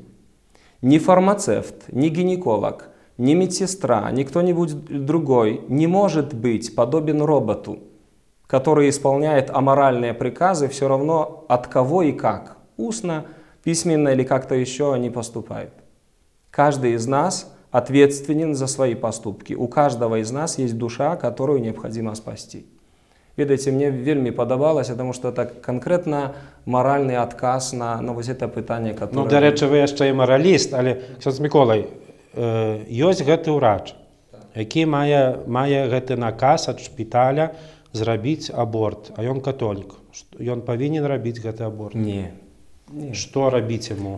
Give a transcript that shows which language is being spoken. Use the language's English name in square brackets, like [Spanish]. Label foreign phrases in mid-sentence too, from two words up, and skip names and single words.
[Russian] Ни фармацевт, ни гинеколог, ни медсестра, ни кто-нибудь другой не может быть подобен роботу, который исполняет аморальные приказы все равно от кого и как, устно, письменно или как-то еще они поступают. Каждый из нас ответственен за свои поступки. У каждого из нас есть душа, которую необходимо спасти. [Belarusian] Ведаеце, мне вельмі падабалася, [Russian] потому что это конкретно моральный отказ на вот это пытанне, которое... [Belarusian] Ну, дарэчы, вы яшчэ і мараліст, але, ксёндз Міколай, ёсць гэты ўрач, які мае гэты наказ ад шпіталя зрабіць аборт, а ён католік. Ён павінен рабіць гэты аборт? Не. Што рабіць яму?